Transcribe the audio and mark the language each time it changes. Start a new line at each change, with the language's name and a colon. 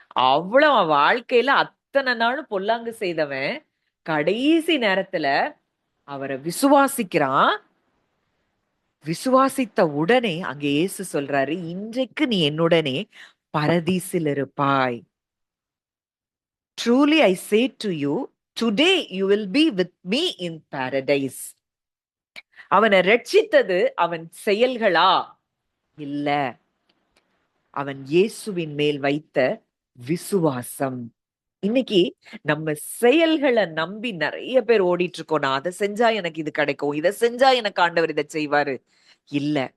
Tamil: அவ்வளவு வாழ்க்கையில அத்தனை நாளும் பொல்லாங்கு செய்தவன் கடைசி நேரத்துல அவரை விசுவாசிக்கிறான். விசுவாசித்த உடனே அங்க இயேசு சொல்றாரு, இன்றைக்கு நீ என்னுடனே பரதீசில் இருப்பாய்.
English: Truly I say to you, today you will be with me in paradise.
Tamil: அவனை ரட்சித்தது அவன் செயல்களா? இல்ல, அவன் இயேசுவின் மேல் வைத்த விசுவாசம். இன்னைக்கு நம்ம செயல்களை நம்பி நிறைய பேர் ஓடிட்டு இருக்கோம். நான் அதை செஞ்சா எனக்கு இது கிடைக்கும், இதை செஞ்சா எனக்கு ஆண்டவர் இதை செய்வாரு. இல்ல,